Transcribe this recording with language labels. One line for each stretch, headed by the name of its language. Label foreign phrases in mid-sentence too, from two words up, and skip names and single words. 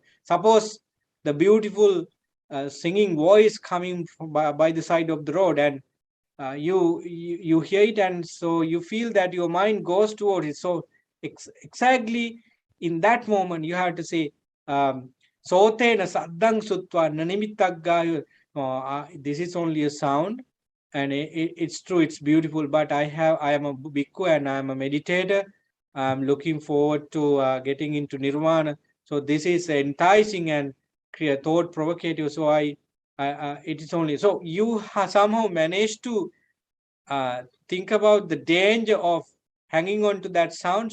English: Suppose the beautiful singing voice coming by the side of the road, and you hear it, and so you feel that your mind goes toward it. So exactly in that moment you have to say
Pali: sotena saddang sutva nanimittagga.
English: this is only a sound, and it's true, it's beautiful, but I am a bhikkhu and I am a meditator. I'm looking forward to getting into nirvana. So this is enticing and thought provocative. So it is only so you somehow managed to think about the danger of hanging on to that sound.